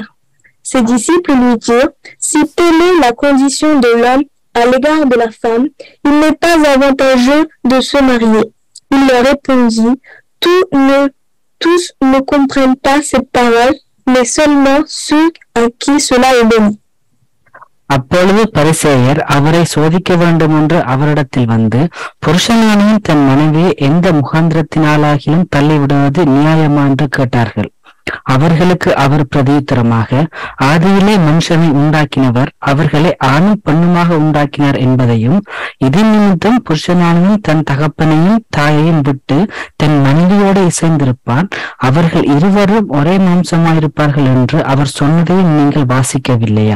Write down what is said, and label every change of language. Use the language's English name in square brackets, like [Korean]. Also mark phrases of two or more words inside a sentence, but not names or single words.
[French] Ses disciples lui dirent: si telle est la condition de l'homme à l'égard de la femme, il n'est pas avantageux de se marier. Il leur répondit: tous ne comprennent pas cette parole, mais seulement ceux à qui cela est donné. [Tamil] அப்பொழுது பரிசேயர் அவரை சோதிக்க வேண்டும் என்று அவரிடத்தில் வந்து, புருஷனானவன் தன் மனைவியை எந்த முகாந்திரத்தினாலாகிலும் தள்ளிவிடுவது நியாயமா என்று கேட்டார்கள். அவர்களுக்கு அவர் பிரதியுத்தரமாக, ஆதியிலே மனுஷனை உண்டாக்கினவர் அவர்களை ஆணும் பெண்ணுமாக உண்டாக்கினார் என்பதையும், இதன் நிமித்தம் புருஷனானவன் தன் தகப்பனையும் தாயையும் விட்டு தன் மனைவியோடு இசைந்திருப்பான், அவர்கள் இருவரும் ஒரே மாம்சமாயிருப்பார்கள் என்று அவர் சொன்னதையும் நீங்கள் வாசிக்கவில்லையா?